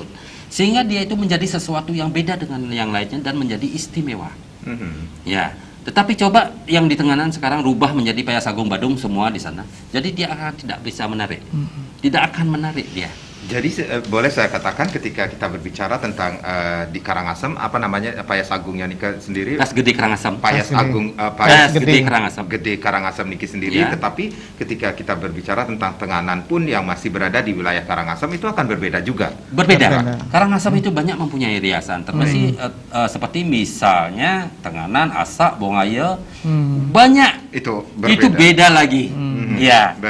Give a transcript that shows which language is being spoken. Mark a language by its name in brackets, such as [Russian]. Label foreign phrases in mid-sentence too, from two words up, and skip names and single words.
[Indonesian] Sehingga dia itu menjadi sesuatu yang beda dengan yang lainnya dan menjadi istimewa. Ya. Tetapi coba yang di tenganan sekarang rubah menjadi Payas Agung Badung semua di sana. Jadi dia akan tidak bisa menarik. Tidak akan menarik dia. Jadi boleh saya katakan ketika kita berbicara tentang di Karangasem, apa namanya Payas Agungnya Nika sendiri? Payas Gede Karangasem. Payas Agung, Payas Gede Karangasem. Gede Karangasem Niki sendiri. Ya. Tetapi ketika kita berbicara tentang tenganan pun yang masih berada di wilayah Karangasem itu akan berbeda juga. Berbeda. Karangasem itu banyak mempunyai riasan. Termasuk seperti misalnya tenganan, asak, bongaya, banyak. Itu berbeda. Itu beda lagi. Ya.